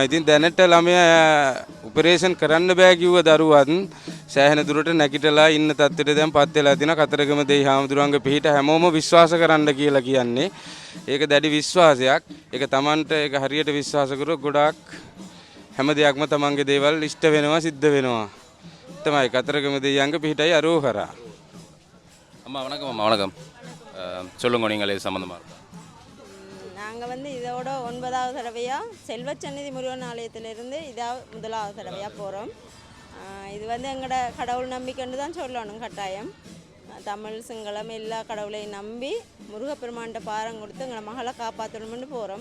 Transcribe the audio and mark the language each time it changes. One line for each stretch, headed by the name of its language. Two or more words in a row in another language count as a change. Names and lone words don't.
Sinhala: ඉතින් දැනට ළමයා ඔපරේෂන් කරන්න බෑ කිව්ව දරුවත් සෑහෙන දුරට නැගිටලා ඉන්න තත්ත්වයට දැන් පත් වෙලා තියෙනවා. කතරගම දෙයි හාමුදුරන්ගේ පිහිට හැමෝම විශ්වාස කරන්න කියලා කියන්නේ. ඒක දැඩි විශ්වාසයක්. ඒක Tamanට ඒක හරියට විශ්වාස කරොත් ගොඩාක් හැම දෙයක්ම Tamanගේ දේවල් ඉෂ්ට වෙනවා, සිද්ධ වෙනවා. තමයි කතරගම දෙයියන්ගේ පිහිටයි අරෝහරා.
Tamil: அம்மா வணக்கம். அம்மா வணக்கம். சொல்லுங்க நீங்கள் இது சம்மந்தமாக. நாங்கள் இதோட 9வது தடவையாக செல்வச்சந்நிதி முருகன் ஆலயத்திலிருந்து இதாக 1வது தடவையாக போகிறோம். இது எங்களோட கடவுள் நம்பிக்கைன்னு தான் சொல்லணும். கட்டாயம் தமிழ் சிங்களம் எல்லா கடவுளையும் நம்பி முருகப்பெருமான்கிட்ட பாரம் கொடுத்து எங்களை மகளை காப்பாற்றணும்னு போகிறோம்.